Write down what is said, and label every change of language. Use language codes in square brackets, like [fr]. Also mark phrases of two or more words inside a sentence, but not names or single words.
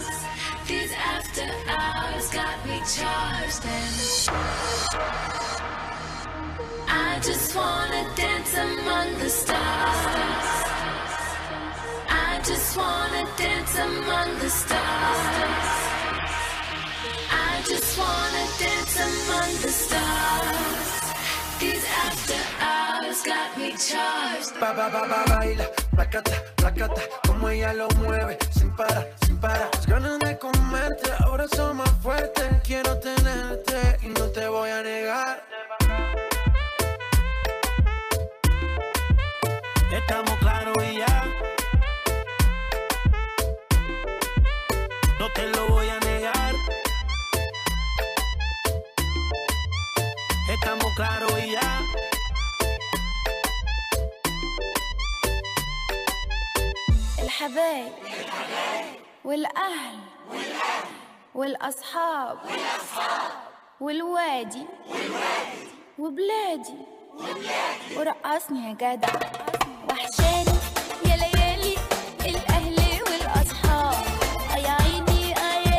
[en] These after hours got me charged and I just wanna dance among the stars. I just wanna dance among the stars. I just wanna dance among the stars. These after hours got me charged. [es] Baila, placata, placata, como ella lo mueve, sin parar, sin parar. Las ganas de comerte, ahora son más fuertes. Quiero tenerte y no te voy a negar. Estamos claros y ya. No te lo voy a negar. Estamos claros y ya. [ar] الحبايب والأهل والأصحاب والوادي وبلادي ورقصني يا جدع وحشاني يا ليالي الأهل والأصحاب يا عيني يا